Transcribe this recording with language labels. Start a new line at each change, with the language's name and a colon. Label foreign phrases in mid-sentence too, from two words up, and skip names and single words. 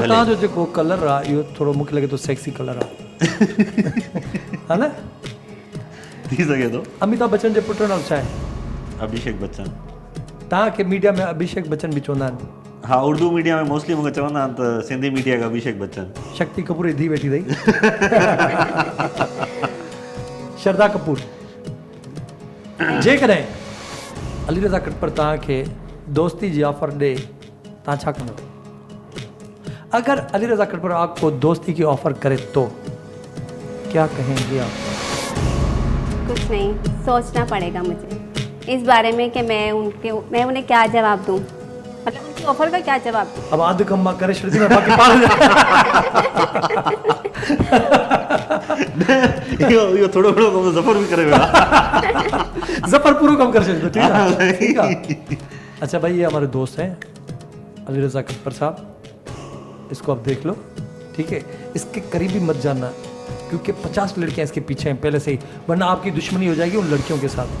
Sindhi: हले। तव्हांजो जेको कलर आहे इहो थोरो मूंखे लॻे थो
English: sexy colour
Sindhi: आहे हा न? थी सघे थो। अमिताभ बच्चन जे पुट जो नालो छा आहे? अभिषेक बच्चन। तव्हांखे मीडिया में अभिषेक बच्चन बि चवंदा आहिनि। हा उर्दू मीडिया में मोस्टली मूंखे चवंदा आहिनि त सिंधी मीडिया का अभिषेक बच्चन। शक्ति कपूर जी धीउ वेठी अथई श्रद्धा कपूर। जेकॾहिं अली रज़ा कटपर तव्हांखे दोस्ती जी ऑफर ॾे तव्हां छा कंदव?
Urdu: اگر علی رضا کٹپر آپکو دوستی کی آفر کرے تو کیا کہیں گے آپ? کچھ نہیں، سوچنا پڑے گا مجھے اس بارے میں کہ میں انہیں کیا جواب دوں، مطلب انکی آفر کا کیا جواب دوں.
Sindhi: अब आध कम मां करे छॾी मैं बाक़ी पाण इहो थोरो घणो कमु ज़फ़र बि करे वियो आहे। जफर पूरा कम कर छॾींदो।
Urdu: ٹھیک ہے ٹھیک ہے. اچھا بھائی یہ ہمارے دوست ہیں علی رضا کٹپر صاحب، اسکو آپ دیکھ لو ٹھیک ہے، اسکے قریب بھی مت جانا کیونکہ 50 لڑکیاں اسکے پیچھے ہیں پہلے سے ہی، ورنہ آپکی دشمنی ہو جائے گی ان لڑکیوں کے ساتھ.